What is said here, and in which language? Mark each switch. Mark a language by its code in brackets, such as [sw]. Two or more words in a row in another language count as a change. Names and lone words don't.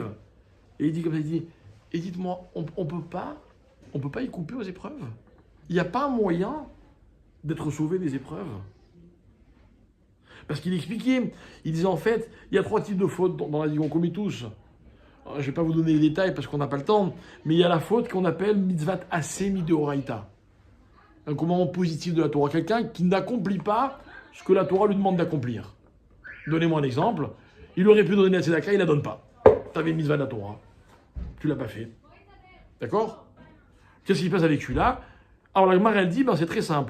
[fr] Et il dit comme ça, il dit, et dites-moi, on peut pas y couper aux épreuves. Il n'y a pas moyen d'être sauvé des épreuves. Parce qu'il expliquait, il disait en fait, il y a 3 types de fautes dans la vie qu'on commet tous. Je ne vais pas vous donner les détails parce qu'on n'a pas le temps, mais il y a la faute qu'on appelle [he] מצוות עשה מדאורייתא. [fr] Un commandement positif de la Torah. Quelqu'un qui n'accomplit pas ce que la Torah lui demande d'accomplir. Donnez-moi un exemple. Il aurait pu donner la tzedaka, il ne la donne pas. Tu avais une mitzvah de la Torah. Tu ne l'as pas fait. D'accord? Qu'est-ce qui se passe avec celui-là? Alors la Gemara, elle dit, c'est très simple.